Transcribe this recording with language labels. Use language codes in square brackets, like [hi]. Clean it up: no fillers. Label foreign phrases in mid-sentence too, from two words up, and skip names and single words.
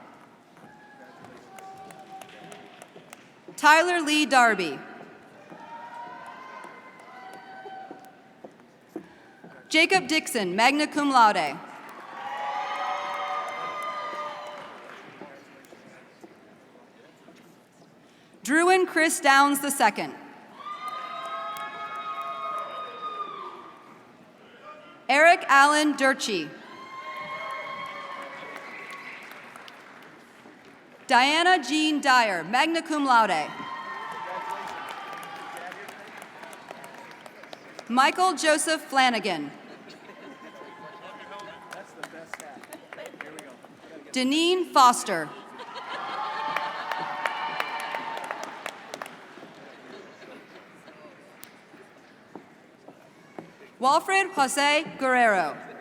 [en] Tyler Lee Darby. Jacob Dixon, [la] magna cum laude. [en] Druin Chris Downs II. Eric Allen Durchie. Diana Jean Dyer, [la] magna cum laude. [en] Michael Joseph Flanagan. Deneen Foster. Walfred Jose Guerrero.